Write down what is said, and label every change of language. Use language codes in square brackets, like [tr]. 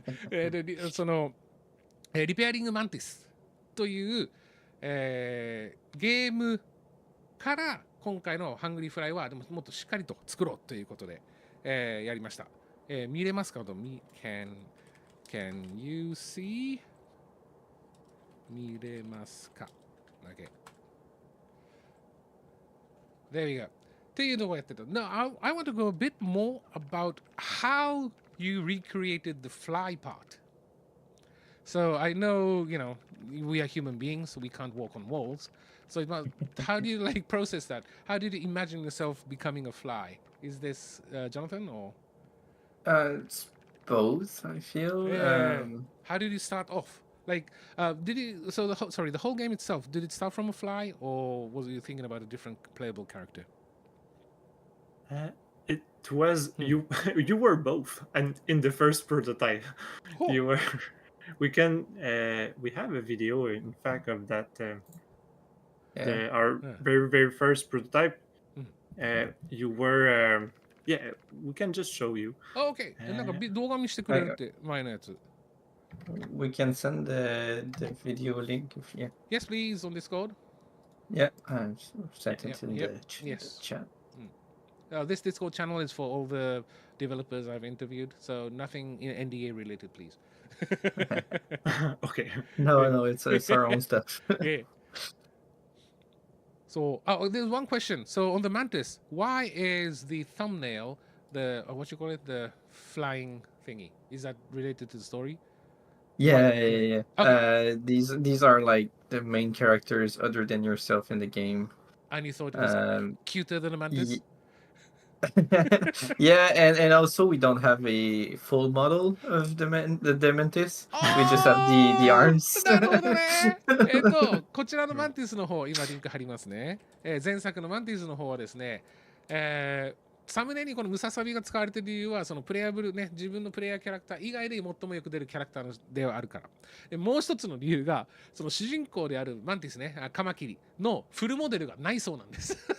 [ja] でそのリペアリングマンティスという、ゲームから今回のハングリーフライはでももっとしっかりと作ろうということで、やりました。見れますか？ [en] Can you see? [ja] 見れますか？Okay. [en] There we go. [ja] っていうのをやってた。 [en] Now, I want to go a bit more about how you recreated the fly part. So I know, we are human beings, so we can't walk on walls. So how do you like process that? How did you imagine yourself becoming a fly? Is this Jonathan or? It's both, I feel. How did you start off? Like, did you? So the whole game itself, did it start from a fly, or was you thinking about a different playable character? It was you. You were both, and in the first prototype, you were. We have a video, in fact, of that. Our very very first prototype. You were. Yeah, we can just show you. Oh, okay. [ja] なんか動画見せてくれるって前のやつ。 [en] We can send the video link if you. Yes, please, on Discord. Yeah, I've sent it in the chat. This Discord channel is for all the developers I've interviewed, so nothing NDA related, please. Okay. No, it's our own stuff. Yeah. So, there's one question. So, on the Mantis, why is the thumbnail the flying thingy? Is that related to the story? Yeah. Okay. These are like the main characters other than yourself in the game. And you thought it was cuter than a Mantis? Yeah, and also we don't have a full model of the mantis. We just have the arms. [ja] なるほどね。こちらのマンティスの方、今リンク貼りますね。前作のマンティスの方はですね、サムネにこのムササビが使われている理由は、そのプレイヤブルね、自分のプレイヤーキャラクター以外で最もよく出るキャラクターではあるから。もう一つの理由が、その主人公であるマンティスね、カマキリのフルモデルがないそうなんです。